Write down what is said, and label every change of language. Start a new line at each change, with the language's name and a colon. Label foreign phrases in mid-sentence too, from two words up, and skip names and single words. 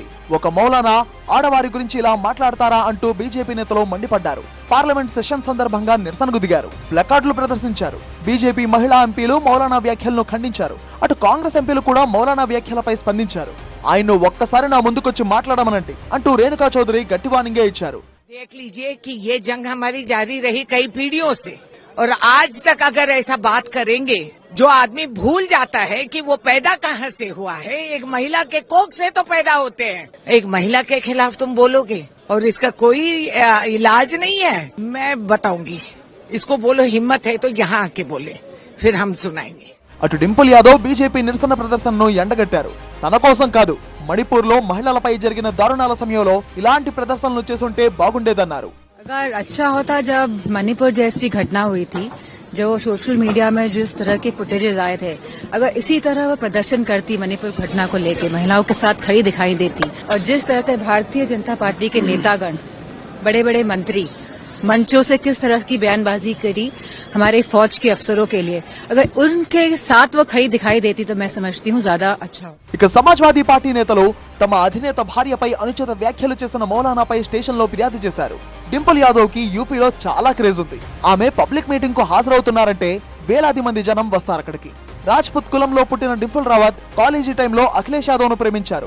Telugu: ఒక మౌలానా ఆడవారి గురించి ఇలా మాట్లాడతారా అంటూ బీజేపీ నేతలు మండిపడ్డారు.
English: parliament session
Telugu: సందర్భంగా నిరసనకు దిగారు. ప్లకార్డులు ప్రదర్శించారు. బీజేపీ మహిళా ఎంపీలు మౌలానా వ్యాఖ్యలను ఖండించారు. అటు కాంగ్రెస్ ఎంపీలు కూడా మౌలానా వ్యాఖ్యలపై స్పందించారు. ఆయన్ను ఒక్కసారి నా ముందుకొచ్చి మాట్లాడమనండి అంటూ రేణుకా చౌదరి గట్టి వార్నింగే ఇచ్చారు.
Hindi: देख लीजिए कि ये जंग हमारी जारी रही कई पीढ़ियों से, और आज तक अगर ऐसा बात करेंगे, जो आदमी भूल जाता है कि वो पैदा कहाँ से हुआ है, एक महिला के कोख से तो पैदा होते हैं. एक महिला के खिलाफ तुम बोलोगे और इसका कोई इलाज नहीं है. मैं बताऊंगी, इसको बोलो हिम्मत है तो यहाँ आके बोले, फिर हम सुनाएंगे.
Telugu: అటు డింపుల్ యాదవ్ బీజేపీ నిరసన ప్రదర్శనను ఎండగట్టారు. తన కోసం కాదు, మణిపూర్ లో మహిళలపై జరిగిన దారుణాల సమయంలో ఇలాంటి ప్రదర్శనలు చేసుంటే బాగుండేదన్నారు.
Hindi: अगर अच्छा होता जब मणिपुर जैसी घटना हुई थी, जो
English: social media
Hindi: में जिस तरह के फुटेजेस आए थे, अगर इसी तरह वो प्रदर्शन करती मणिपुर घटना को लेकर, महिलाओं के साथ खड़ी दिखाई देती, और जिस तरह से भारतीय जनता पार्टी के नेतागण, बड़े बड़े मंत्री मंचों से किस तरह की बयानबाजी करी हमारे फौज के अफसरों के लिए, अगर उनके साथ वो खड़ी दिखाई देती तो मैं समझती हूँ ज्यादा अच्छा हो.
Telugu: ఇక సమాజ్వాదీ పార్టీ నేతలు తమ అధినేత భార్యపై అనుచిత వ్యాఖ్యలు చేసిన మౌలానాపై స్టేషన్ లో ఫిర్యాదు చేశారు. డింపుల్ యాదవ్ కి యూపీలో చాలా క్రేజ్ ఉంది. ఆమె
English: public meeting
Telugu: కు హాజరవుతున్నారంటే వేలాది మంది జనం వస్తారు అక్కడికి. రాజ్పుత్ కులంలో పుట్టిన డింపుల్ రావత్ కాలేజీ టైంలో అఖిలేష్ యాదవ్ ను ప్రేమించారు.